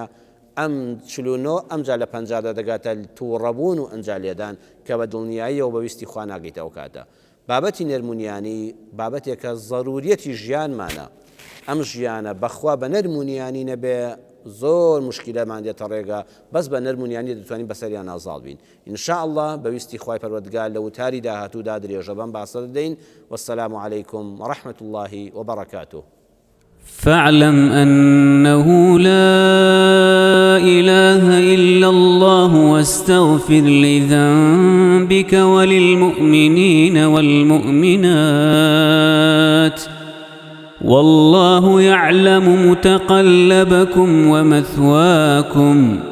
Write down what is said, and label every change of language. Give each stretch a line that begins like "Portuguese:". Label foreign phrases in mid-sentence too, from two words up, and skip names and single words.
Central Kurdish: ئەم 49 ئەمجا لە 50دا دەگاتە تووڕەبوون و ئەنجالێدان کە بە دڵنیاییەوە بەویستی خوا ناگەیتەوە کاتە بابەتی نەرمونیانی بابەتێکە ضرورەتی ژیانمانە ئەم ژیانە بەخوا بە نەرمونیانی نەبێ زۆر مشکلەمان دێتە ڕێگا بەس بە نەرمونیانی دەتوانین بەسەریان ئازاڵ بین ئینشاءالله بەویستی خوای پەروەردگار لە وتاری داهاتوودا درێژە بەم باسە دەدەین
Arabic: والسلام عليكم ورحمة الله وبركاته. فاعلم أنه لا إله إلا الله واستغفر لذنبك وللمؤمنين والمؤمنات والله يعلم متقلبكم ومثواكم